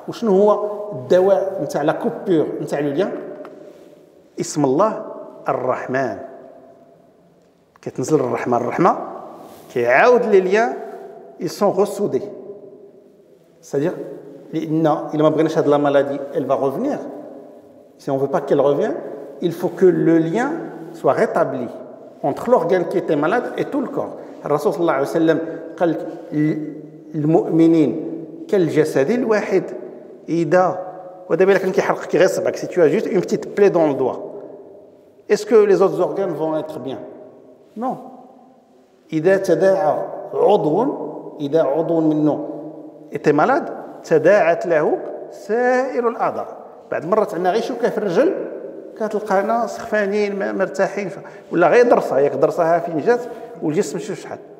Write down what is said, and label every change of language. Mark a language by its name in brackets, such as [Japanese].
[Arabic] وشنو هو الدواء نتاع لا كوبير نتاع لي ليان؟ اسم الله الرحمن. كتنزل الرحمه كيعاود لي ليان [French] ils sont ressoudés. C'est-à-dire [Arabic] لأن إلا ما بغيناش هاد لا مالادي [French] elle va revenir. Si on veut pas qu'elle revienne, il faut que le lien soit rétabli entre l'organe qui était malade et tout le corps. [Arabic] الرسول صلى الله عليه وسلم قال المؤمنين كالجسد الواحد إذا، ودابا إلا كان كيحرقك غير صبعك، [French] si tu as juste une petite plaie dans le doigt est-ce que les autres organes vont être bien? Non. [Arabic] إذا تداعى إذا عضو منه [French] était malade [Arabic] تداعت له سائر الأعضاء. بعد مرات عندنا غير شوكة في الرجل كتلقانا سخفانين مرتاحين، ولا غير ضرسة ياك ضرسها فين جات والجسم شوف شحال.